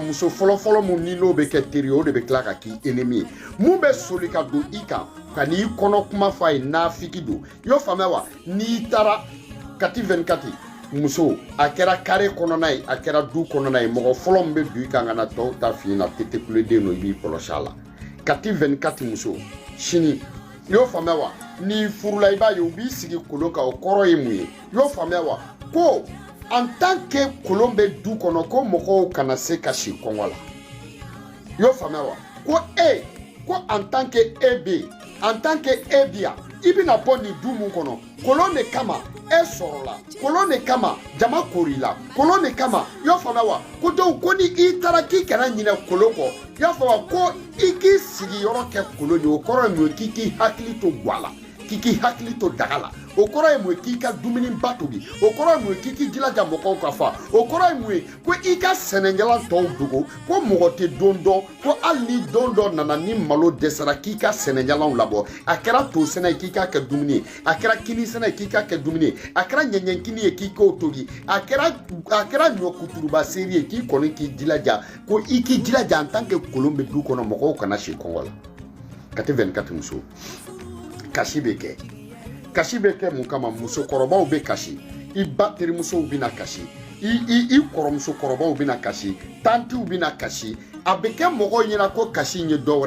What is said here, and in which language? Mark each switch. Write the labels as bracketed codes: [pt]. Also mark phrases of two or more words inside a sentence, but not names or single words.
[bm] muso fɔlɔfɔlɔ mun ni n'o bɛ kɛ teri o de bɛ tila ka k'i ennemi ye mun bɛ soli ka don i kan ka n'i kɔnɔ kuma fɔ a ye nafiki don i y'o faamuya wa n'i taara kati 24 muso a kɛra kare kɔnɔna ye a kɛra du kɔnɔna ye mɔgɔ fɔlɔ min bɛ don i kan ka na tɔw ta f'i ɲɛna tete kuleden don i b'i kɔlɔsi a la kati 24 muso sini i y'o faamuya wa n'i furula i b'a ye u b'i sigi kolon kan o kɔrɔ ye mun ye i y'o faamuya wa ko [fr] en tant que [bm] kolon bɛ du kɔnɔ ko mɔgɔw kana se ka si kɔngɔ la i y'o faamuya wa ko ko [fr] en tant que [bm] e bɛ yen [fr] en tant que [bm] e bɛ yan i bɛna bɔ nin du mun kɔnɔ kolon de kama e sɔrɔla kolon de kama jama korila kolon de kama i y'o faamuya wa ko donc ko ni i taara k'i kana ɲinɛ kolon kɔ i y'a faamuya ko i k'i sigiyɔrɔ kɛ kolon ye o kɔrɔ ye mun ye k'i k'i hakili to guwa la k'i k'i hakili to daga la o kɔrɔ ye mun ye k'i ka dumuni ba tobi o kɔrɔ ye mun ye k'i k'i jilaja mɔgɔw ka fa o kɔrɔ ye mun ye ko i ka sɛnɛjalan tɔw dogo ko mɔgɔ tɛ don dɔn ko hali ni don dɔ nana ni malo dɛsɛra k'i ka sɛnɛjalanw labɔ a kɛra to sɛnɛ ye k'i k'a kɛ dumuni ye a kɛra kini sɛnɛ ye k'i k'a kɛ dumuni ye a kɛra ɲɛɲɛkini ye k'i k'o tobi a kɛra ɲɔ kuturuba seri ye k'i kɔni k'i jilaja ko i k'i jilaja [fr] en tant que [bm] kolon bɛ du kɔnɔ mɔgɔw kana si kɔngɔ la kati 24 muso kasi bɛ kɛ mun kama musokɔrɔbaw bɛ kasi i ba terimusow bɛna kasi i kɔrɔmusokɔrɔbaw bɛna kasi tantiw bɛna kasi a bɛ kɛ mɔgɔw ɲɛna ko kasi in ye dɔwɛrɛ